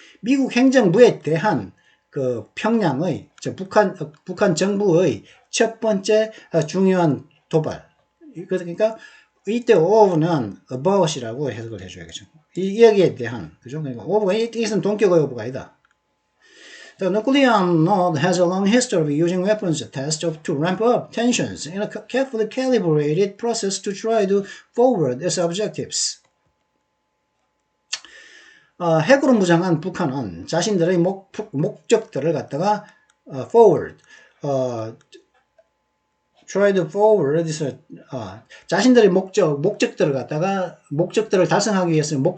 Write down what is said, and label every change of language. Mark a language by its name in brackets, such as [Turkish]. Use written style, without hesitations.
[Korean] 미국 행정부에 대한 그 평양의 북한 정부의 첫 번째 중요한 도발. 그러니까 이때 over는 about이라고 해석을 해줘야겠죠. 여기에 대한 그죠? 그러니까 over가 이것은 동격의 over가 아니다. [English] The nuclear node has a long history of using weapons tests to ramp up tensions in a carefully calibrated process to try to forward its objectives. [Korean] 핵으로 무장한 북한은 자신들의 목적들을 갖다가 forward, [English] try to forward, [Korean] 자신들의 목적들을 갖다가 목적들을 달성하기 위해서